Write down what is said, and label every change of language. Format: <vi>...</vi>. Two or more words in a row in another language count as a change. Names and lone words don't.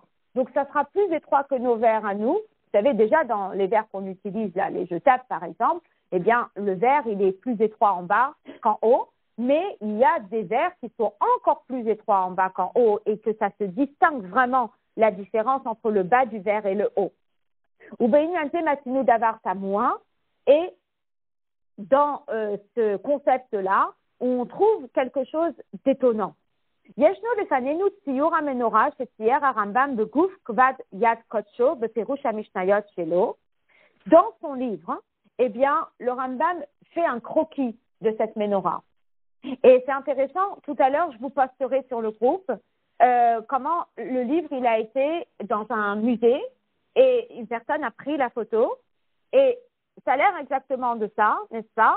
<fr>Donc ça sera plus étroit que nos vers à nous. Vous savez, déjà, dans les vers qu'on utilise, là, les jetables, par exemple, eh bien, le vers, il est plus étroit en bas qu'en haut, mais il y a des vers qui sont encore plus étroits en bas qu'en haut et que ça se distingue vraiment la différence entre le bas du vers et le haut. Ou Matinu Davar Samoa, et dans ce concept-là, on trouve quelque chose d'étonnant.</fr> <he>יש לנו לפנינו ציור המנורה שצייר הרמב"ם בגוף כתב יד קדשו בפירוש המשניות שלו.</he> <fr>Dans son livre, eh bien, le Rambam fait un croquis de cette menorah. Et c'est intéressant, tout à l'heure, je vous posterai sur le groupe comment le livre, il a été dans un musée et une personne a pris la photo et ça a l'air exactement de ça, n'est-ce pas?</fr>